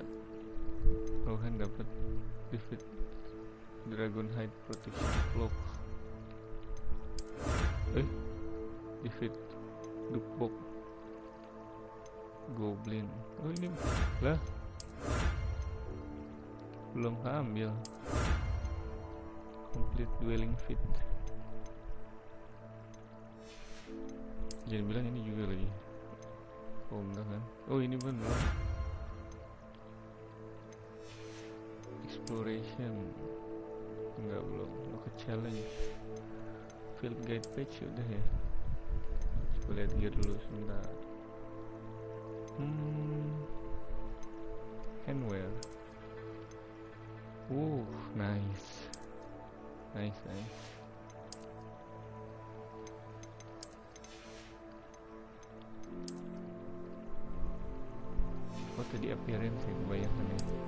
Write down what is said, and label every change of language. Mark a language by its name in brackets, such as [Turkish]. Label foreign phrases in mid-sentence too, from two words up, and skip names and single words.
[English] Rohan dapat defeat Dragon Hide Protection Cloak. Defeat Dukbok Goblin. [Indonesian] Oh ini lah, belum keambil. [English] Complete Dwelling Fit. [Indonesian] Jangan bilang ini juga lagi. Oh enggak kan? Oh ini pun belum. Exploration enggak, belum. [English] Local challenge. Field guide page udah ya. [Indonesian] Coba lihat gear dulu sebentar. [English] Handwear. Nice. Nice. [Indonesian] Oh tadi appearance ya, kebanyakan ya.